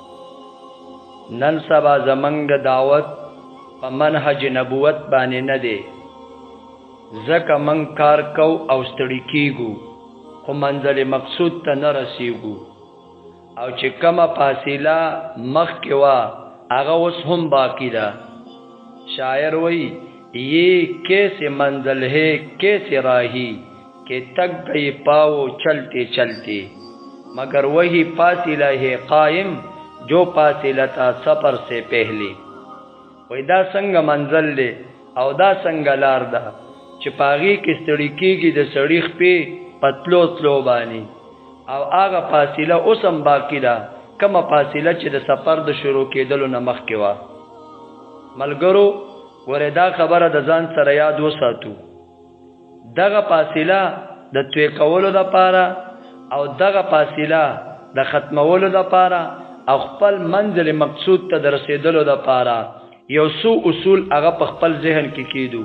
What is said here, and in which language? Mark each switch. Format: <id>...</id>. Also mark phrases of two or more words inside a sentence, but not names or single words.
<ps>نن سبا زمونږه دعوت په منهج نبوت باندې نه دی، ځکه من کار کو او ستړي کیږو خو منزل مقصود ته نه رسیږو، او چې کومه فاصله مخکې وا هغه اوس هم باقی ده. شاعر وی</ps> <ur>یہ کیسے منزل ہے کیسے راہی کہ تک گئی پاؤ چلتے چلتے، مگر وہی فاصلہ ہے قائم جو فاصلہ تھا سفر سے پہلے.</ur> <ps>وی دا څنګه منزل دی او دا څنګه لار ده چې پاغي کې ستړي کېږي د سړي خپې پتلو تلو باندې، او هغه فاصله اوس هم باقی ده کومه فاصله چې د سفر د شروع کېدلو نه مخکې وه. ملګرو وردا خبره د ځان سره یاد وساتو، دغه فاصله د توی کولو د پاره او دغه فاصله د ختمولو د پاره او خپل منزل مقصود ته د رسیدلو د پاره یو څو اصول هغه په خپل ذهن کې کېدو.</ps>